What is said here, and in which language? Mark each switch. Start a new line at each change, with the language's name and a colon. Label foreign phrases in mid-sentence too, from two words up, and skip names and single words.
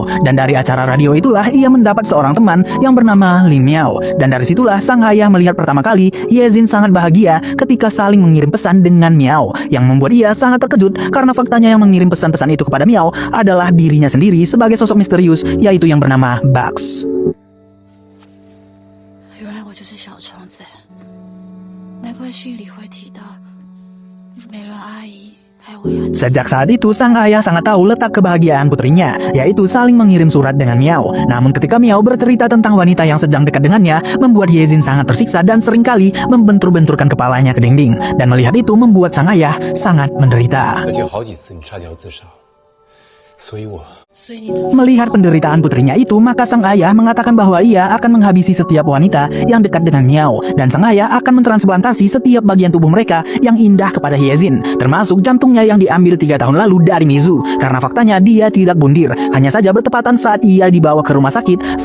Indonesian: Dan dari acara radio itulah ia mendapat seorang teman yang bernama Lin Miao. Dan dari situlah sang ayah melihat pertama kali Yezin sangat bahagia ketika saling mengirim pesan dengan Miao. Yang membuat ia sangat terkejut karena faktanya yang mengirim pesan-pesan itu kepada Miao adalah dirinya sendiri sebagai sosok misterius yaitu yang bernama Bugs.
Chinese: 原来我就是小虫子，难怪信里会提到美伦阿姨还有我牙。
Indonesian: Sejak saat itu, sang ayah sangat tahu letak kebahagiaan putrinya, yaitu saling mengirim surat dengan Miao. Namun ketika Miao bercerita tentang wanita yang sedang dekat dengannya, membuat Yezin sangat tersiksa dan seringkali membentur-benturkan kepalanya ke dinding. Dan melihat itu membuat sang ayah sangat menderita.
Chinese: 而且好几次你差点要自杀，所以我
Indonesian: Melihat penderitaan putrinya itu, maka sang ayah mengatakan bahwa ia akan menghabisi setiap wanita yang dekat dengan Miao. Dan sang ayah akan mentransplantasi setiap bagian tubuh mereka yang indah kepada Yezin, termasuk jantungnya yang diambil 3 tahun lalu dari Mizu. Karena faktanya dia tidak bundir, hanya saja bertepatan saat ia dibawa ke rumah sakit.